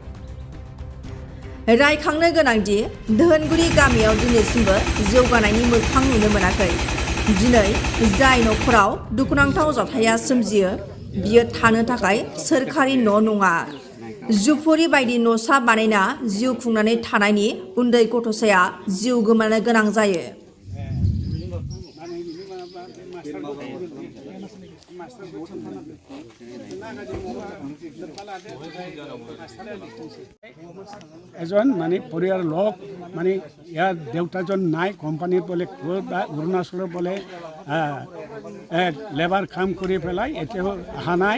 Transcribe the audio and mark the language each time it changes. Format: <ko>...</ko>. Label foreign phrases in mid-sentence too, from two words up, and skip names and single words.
<brx>रायखांनो गोनांदि धोनगुरि गामियाव दिनैसिमबो जौगानायनि मोखां नुनो मोनाखै। दिनै जाय न'खराव दुखुनांथाव जाथाया सोमजियो बियो थानो थाखाय सोरखारि न' नङा। जुफुरि बायदि न'सा बानायना जिउ खुंनानै थानायनि उन्दै गथ'साया जिउ गोमानो गोनां जायो।</brx> <as>এজন মানে পৰিয়ালৰ লোক মানে ইয়াৰ দেউতাজন নাই, কোম্পানীত বোলে অৰুণাচলৰ বোলে লেবাৰ কাম কৰি পেলাই এতিয়াও অহা নাই।</as>